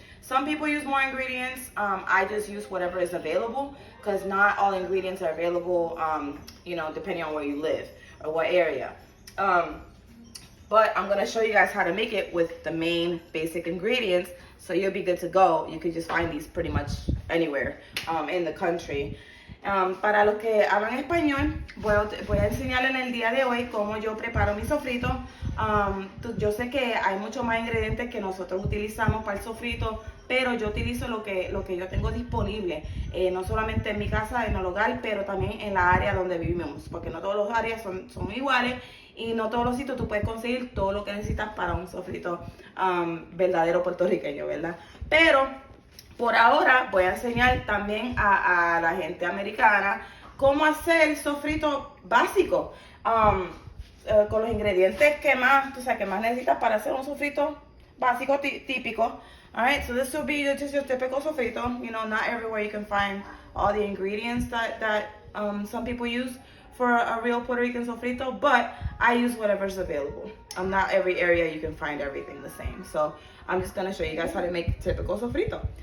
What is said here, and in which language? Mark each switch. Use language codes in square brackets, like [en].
[en] Some people use more ingredients. I just use whatever is available, because not all ingredients are available, depending on where you live or what area. But I'm gonna show you guys how to make it with the main basic ingredients, so you'll be good to go. You can just find these pretty much anywhere in the country. [es] Para los que hablan español, voy a enseñarles en el día de hoy cómo yo preparo mi sofrito. Yo sé que hay muchos más ingredientes que nosotros utilizamos para el sofrito, pero yo utilizo lo que yo tengo disponible, no solamente en mi casa, en el hogar, pero también en la área donde vivimos, porque no todos los áreas son iguales y no todos los sitios tú puedes conseguir todo lo que necesitas para un sofrito verdadero puertorriqueño, ¿verdad? Pero por ahora voy a enseñar también a la gente americana cómo hacer el sofrito básico, con los ingredientes que más necesitas para hacer un sofrito básico típico. [en] Alright, so this will be just your typical sofrito. You know, not everywhere you can find all the ingredients that some people use for a real Puerto Rican sofrito, but I use whatever's available. Not every area you can find everything the same. So I'm just gonna show you guys how to make typical sofrito.